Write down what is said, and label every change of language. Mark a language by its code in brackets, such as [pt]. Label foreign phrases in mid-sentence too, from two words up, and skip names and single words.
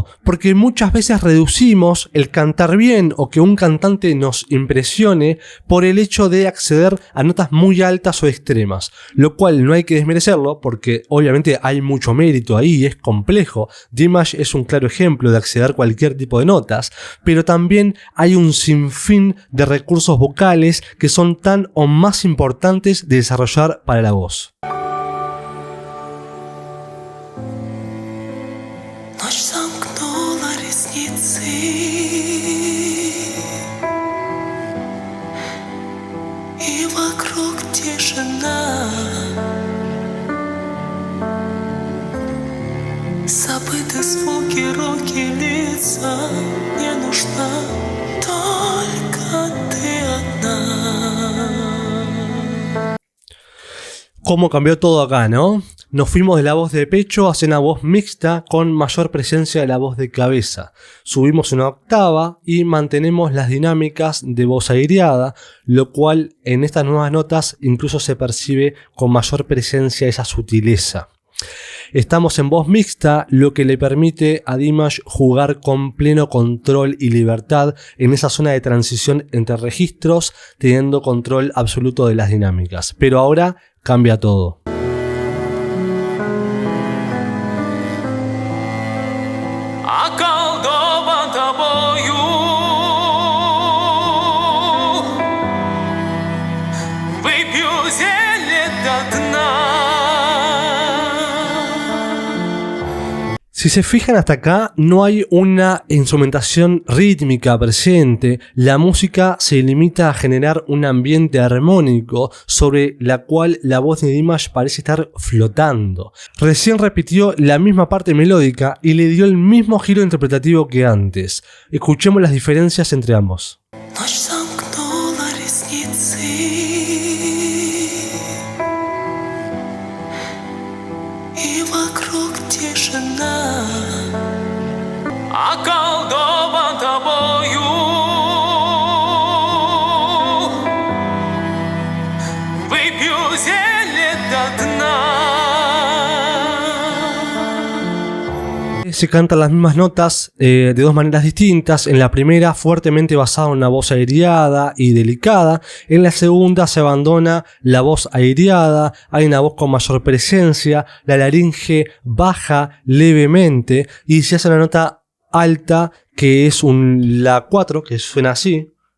[es] Porque muchas veces reducimos el cantar bien o que un cantante nos impresione por el hecho de acceder a notas muy altas o extremas, lo cual no hay que desmerecerlo porque obviamente hay mucho mérito ahí y es complejo. Dimash es un claro ejemplo de acceder a cualquier tipo de notas, pero también hay un sinfín de recursos vocales que son tan o más importantes de desarrollar para la voz. [ru] Ночь замкнула ресницы, и вокруг тишина. Забыты звуки, руки, лица. Не нужна только ты одна. [es] Cómo cambió todo acá, ¿no? Nos fuimos de la voz de pecho hacia una voz mixta con mayor presencia de la voz de cabeza. Subimos una octava y mantenemos las dinámicas de voz aireada, lo cual en estas nuevas notas incluso se percibe con mayor presencia esa sutileza. Estamos en voz mixta, lo que le permite a Dimash jugar con pleno control y libertad en esa zona de transición entre registros, teniendo control absoluto de las dinámicas. Pero ahora cambia todo. [ru] Околдован тобою, выпью зелье до дна. [es] Si se fijan hasta acá, no hay una instrumentación rítmica presente, la música se limita a generar un ambiente armónico sobre la cual la voz de Dimash parece estar flotando. Recién repitió la misma parte melódica y le dio el mismo giro interpretativo que antes. Escuchemos las diferencias entre ambos. [ru] Околдован тобою, выпью зелье до дна. [es] Se cantan las mismas notas de dos maneras distintas. En la primera, fuertemente basada en una voz aireada y delicada. En la segunda se abandona la voz aireada, hay una voz con mayor presencia, la laringe baja levemente y se hace una nota alta que es un La 4, que suena así.